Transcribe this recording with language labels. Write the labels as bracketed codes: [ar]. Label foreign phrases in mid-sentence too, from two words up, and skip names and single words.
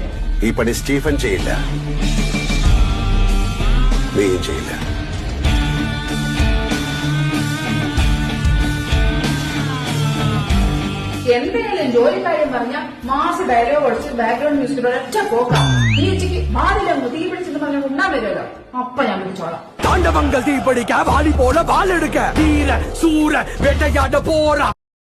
[ml] ഈ പണി സ്റ്റീഫൻ ചെയ്യില്ല, നീയും ചെയ്യില്ല. എന്തെങ്കിലും ജോലി കാര്യം പറഞ്ഞാൽ [en] mass dialogue [ml] അടിച്ച് [en] background music [ml] ഒറ്റ പോക്കാം. ഈ ഉച്ചയ്ക്ക് വാലിലൊന്ന് തീ പിടിച്ചെന്ന് പറഞ്ഞാൽ ഉണ്ണാൻ വരുമല്ലോ, അപ്പൊ ഞാൻ വിളിച്ചോളാം. [ta] தாண்டவங்கள் தீப்படிக்க வாலி போல வால் எடுக்க வீர சூர வேட்டையாட போற